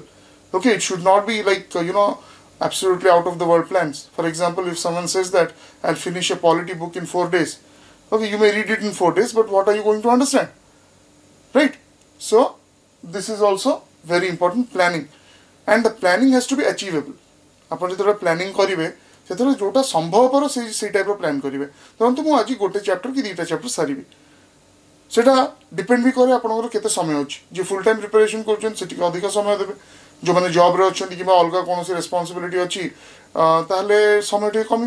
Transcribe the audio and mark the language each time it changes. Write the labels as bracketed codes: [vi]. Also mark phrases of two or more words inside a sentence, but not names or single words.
[en] Okay, it should not be like absolutely out of the world plans. For example, if someone says that I'll finish a polity book in 4 days, okay, you may read it in 4 days, but what are you going to understand, right? So this is also very important, planning, and the planning has to be achievable. [or] ଆପଣ ଯେତେବେଳେ ପ୍ଲାନିଂ କରିବେ ସେତେବେଳେ ଯୋଉଟା ସମ୍ଭବପର ସେଇ ଟାଇପ୍ର ପ୍ଲାନ୍ କରିବେ। ଧରନ୍ତୁ ମୁଁ ଆଜି ଗୋଟେ ଚାପ୍ଟର କି ଦୁଇଟା ଚାପ୍ଟର ସାରିବି, সেটা ডিপেন্ড ବି କରେ ଆପଣଙ୍କର କେତେ ସମୟ ଅଛି। ଯିଏ [en] full time preparation [or] କରୁଛନ୍ତି ସେ ଟିକେ ଅଧିକ ସମୟ ଦେବେ, ଯେଉଁମାନେ ଜବ୍ରେ ଅଛନ୍ତି କିମ୍ବା ଅଲଗା କୌଣସି ରେସ୍ପନ୍ସିବିଲିଟି ଅଛି ତାହେଲେ ସମୟ ଟିକେ କମିବ।